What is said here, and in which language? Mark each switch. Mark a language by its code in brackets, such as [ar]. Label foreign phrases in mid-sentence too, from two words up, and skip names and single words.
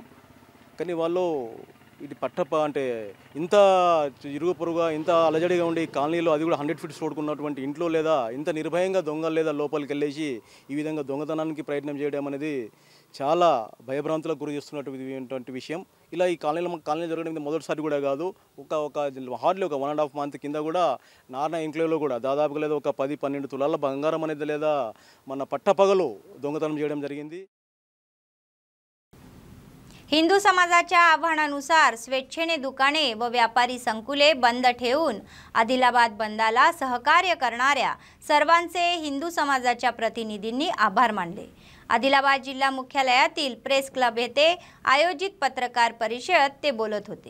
[te] కానీ వాళ్ళు ఇది అంటే ఇంత ఇరుగు పొరుగా ఇంత అలజడిగా ఉండి కాలనీలో అది కూడా 100 ఫీట్స్ రోడ్కున్నటువంటి ఇంట్లో లేదా ఇంత నిర్భయంగా దొంగలు లేదా లోపలికి వెళ్ళేసి ఈ విధంగా దొంగతనానికి ప్రయత్నం చేయడం అనేది చాలా భయభ్రాంతులకు గురి చేస్తున్నటువంటి విషయం. ఇలా ఈ కాలనీ జరగడం మొదటిసారి కూడా కాదు. హార్డ్లీ ఒక 1.5 మంత్ కింద కూడా నారాయణ ఎంక్లేవ్లో కూడా దాదాపుగా లేదా ఒక 10-12 తులాల బంగారం అనేది లేదా మన पट्टापगलू దొంగతనం చేయడం జరిగింది. [mr] हिंदू समाजाच्या आव्हानानुसार स्वेच्छेने दुकाने व व्यापारी संकुले बंद ठेवून आदिलाबाद बंदाला सहकार्य करणाऱ्या सर्वांचे हिंदू समाजाच्या प्रतिनिधींनी आभार मानले. आदिलाबाद जिल्हा मुख्यालयातील प्रेस क्लब येथे आयोजित पत्रकार परिषदेत ते बोलत होते.